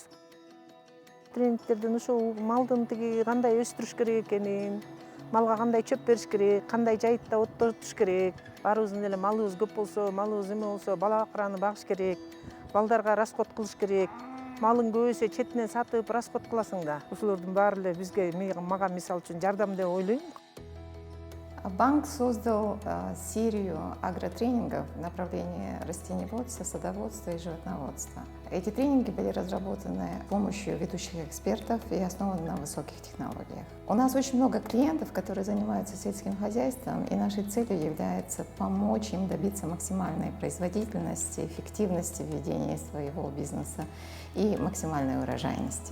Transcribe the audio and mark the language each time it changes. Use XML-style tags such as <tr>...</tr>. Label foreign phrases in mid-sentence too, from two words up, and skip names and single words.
<ky>Тренингтерден ушул малдын тиги кандай өстүрүш керек экенин, малга кандай чөп бериш керек, кандай жайытта оттотуш керек. Баарыбыздын эле малыбыз көп болсо, малыбыз эме болсо бала бакыраны багыш керек, балдарга расход кылыш керек. Малың көбөйсө четинен сатып расход кыласың да. Ушулордун баары эле бизге, мага мисалы үчүн жардам деп ойлойм.</ky> <ru>Банк создал серию агротренингов в направлении растениеводства, садоводства и животноводства. Эти тренинги были разработаны с помощью ведущих экспертов и основаны на высоких технологиях. У нас очень много клиентов, которые занимаются сельским хозяйством, и нашей целью является помочь им добиться максимальной производительности, эффективности ведения своего бизнеса и максимальной урожайности.</ru>